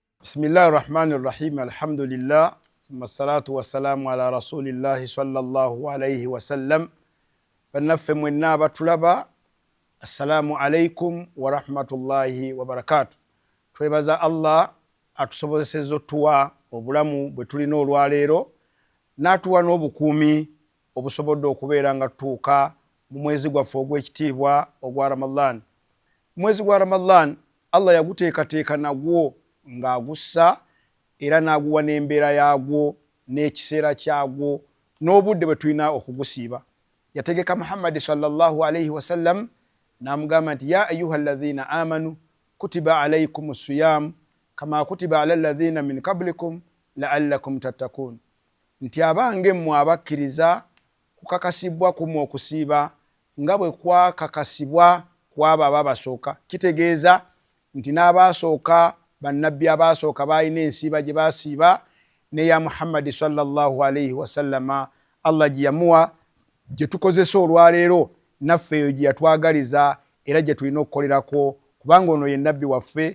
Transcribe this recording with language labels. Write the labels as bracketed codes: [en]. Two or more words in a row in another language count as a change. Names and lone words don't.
[ar] بسم الله الرحمن الرحيم. الحمد لله. ثم الصلاة والسلام على رسول الله صلى الله عليه وسلم. [lg] Bannaffe mwenna abatulaba, [ar] السلام عليكم ورحمة الله وبركاته. [lg] Twebaza Allah atusobozesezza otuwa obulamu bwe tulina olwaleero, n'atuwa n'obukuumi obusobodde okubeera nga tutuuka mu mwezi gwaffe ogw'ekitiibwa ogwa Ramadan. Mwezi gwa Ramadan Allah yaguteekateeka nagwo ng'agussa era n'aguwa n'embeera yaagwo n'ekiseera kyagwo n'obudde bwe tulina okugusiiba. Yategeka Muhammad [ar] صلى الله عليه وسلم [lg] n'amugamba nti [ar] يا أيها الذين آمنوا كتب عليكم الصيام كما كتب على الذين من قبلكم لعلكم تتقون. [lg] Nti abange mmwe abakkiriza kukakasibwa kumwe okusiiba nga bwe kwakakasibwa kwabo ababasooka. Kitegeeza nti n'abasooka bannabbi abasooka balina ensiiba gye basiiba, ne ya Muhammad [ar] صلى الله عليه وسلم [lg] Allah gye yamuwa gye tukozesa olwaleero naffe eyo gye yatwagaliza era gye tulina okukolerako, kubanga ono ye nabbi waffe.